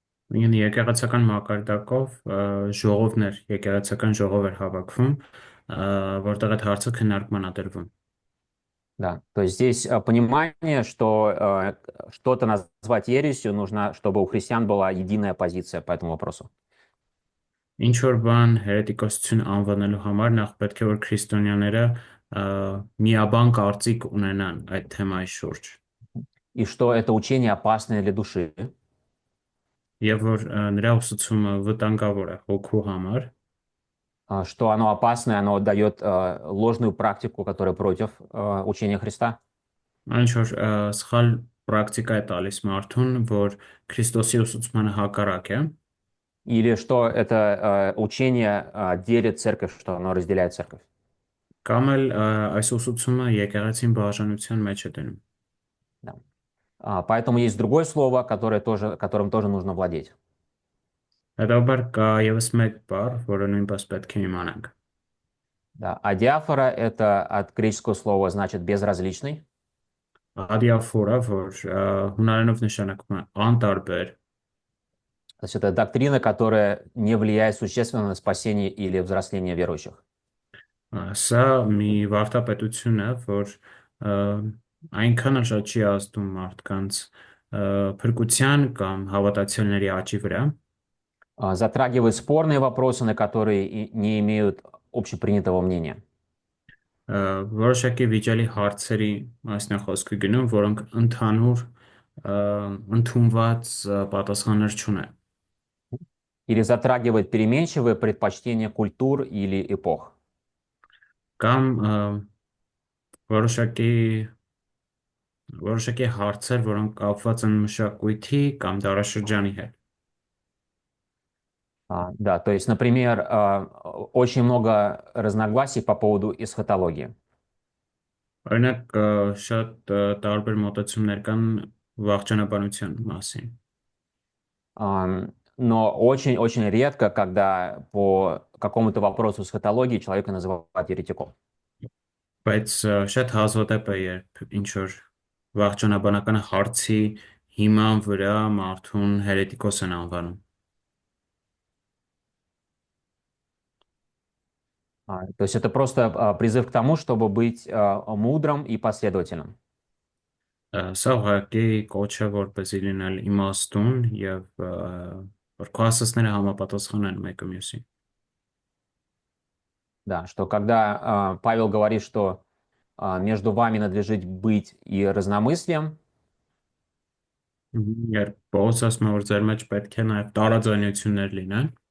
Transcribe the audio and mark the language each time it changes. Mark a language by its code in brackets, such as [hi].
[hy] Ինքն եկեղեցական մակարդակով ժողովներ, եկեղեցական ժողով էր հավաքվում, որտեղ այդ հարցը քննարկման է դրվում։ [ru] Да, то есть здесь понимание, что что-то назвать ересью нужно, чтобы у христиан была единая позиция по этому вопросу. [hy] Ինչ որ բան հերետիկոսություն անվանելու համար նախ պետք է որ քրիստոնյաները միաբան կարծիք ունենան այդ թեմայի շուրջ [ru] И что это учение опасное для души, [hy] եւ որ նրա ուսուցումը վտանգավոր է հոգու համար [ru] что оно опасное, оно дает ложную практику, которая против учения Христа. [hy] այն որ սխալ պրակտիկա է տալիս մարդուն որ Քրիստոսի ուսուցմանը հակառակ է [ru] Или что это учение делит церковь, что оно разделяет церковь. [hy] կամ էլ այս ուսուցումը եկեղեցին բաժանության մեջ է դնում [ru] Да. Поэтому есть другое слово, которым тоже нужно владеть. [hy] հետաբար կա եւս մեկ բառ որը նույնպես պետք է իմանանք [ru] Да. Адиафора — это от греческого слова значит безразличный. [hy] Ադիաֆորը որ հունարենով նշանակում է անտարբեր [ru] То есть это доктрина, которая не влияет существенно на спасение или взросление верующих. [hy] Սա մի վարդապետություն է, որ այնքան շատ չի ազդում մարդկանց փրկության կամ հավատացյալների աճի վրա, [ru] Затрагивает спорные вопросы, на которые не имеют общепринятого мнения. [hy] որոշակի վիճելի հարցերի մասն է խոսքը գնում, որոնք ընդհանուր ընդունված պատասխաններ չունեն, [ru] Или затрагивает переменчивые предпочтения культур или эпох. [hy] կամ որոշակի հարցեր, որոնք կապված են մշակույթի կամ դարաշրջանի հետ։ [ru] Да, то есть, например, очень много разногласий по поводу эсхатологии. [hy] Օրինակ շատ տարբեր մոտեցումներ կան վաղճանաբանության մասին, [ru] Но очень-очень редко, когда по какому-то вопросу эсхатологии человека называют еретиком. [hy] բայց շատ հազվադեպ է, երբ ինչ որ վաղճանաբանական հարցի հիման վրա մարդուն հերետիկոս են անվանում։ [ru] То есть это просто призыв к тому, чтобы быть мудрым и последовательным. [hy] Սա ուղղակի կոչ է որպեսզի լինել իմաստուն եւ որ քո ասածները համապատասխանեն մեկը մյուսին։ [ru] Да, что когда Павел говорит, что между вами надлежит быть и разномыслием, [hy] Երբ Պողոս ասում է, որ ձեր մեջ պետք է նաեւ տարաձայնություններ լինեն,